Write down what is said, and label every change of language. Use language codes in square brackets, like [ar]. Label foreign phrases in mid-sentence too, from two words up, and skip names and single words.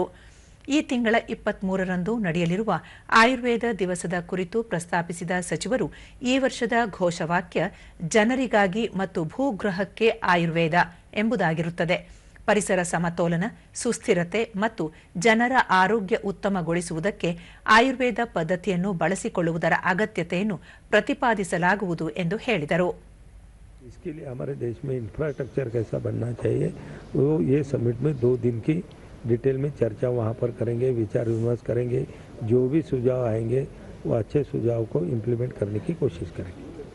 [kn] ಈ ತಿಂಗಳ 23ರಂದು ನಡೆಯಲಿರುವ ಆಯುರ್ವೇದ ದಿವಸದ ಕುರಿತು ಪ್ರಸ್ತಾಪಿಸಿದ ಸಚಿವರು ಈ ವರ್ಷದ ಘೋಷವಾಕ್ಯ ಜನರಿಗಾಗಿ ಮತ್ತು ಭೂಗ್ರಹಕ್ಕೆ ಆಯುರ್ವೇದ ಎಂಬುದಾಗಿರುತ್ತದೆ. ಪರಿಸರ ಸಮತೋಲನ, ಸುಸ್ಥಿರತೆ ಮತ್ತು ಜನರ ಆರೋಗ್ಯ ಉತ್ತಮಗೊಳಿಸುವುದಕ್ಕೆ ಆಯುರ್ವೇದ ಪದ್ಧತಿಯನ್ನು ಬಳಸಿಕೊಳ್ಳುವುದರ ಅಗತ್ಯತೆಯನ್ನು ಪ್ರತಿಪಾದಿಸಲಾಗುವುದು ಎಂದು ಹೇಳಿದರು. [hi] इसके लिए हमारे देश में इंफ्रास्ट्रक्चर कैसा बनना चाहिए वो ये समिट में 2 दिन की डिटेल में चर्चा वहाँ पर करेंगे, विचार विमर्श करेंगे. जो भी सुझाव आएंगे वो अच्छे सुझाव को इम्प्लीमेंट करने की कोशिश करेंगे.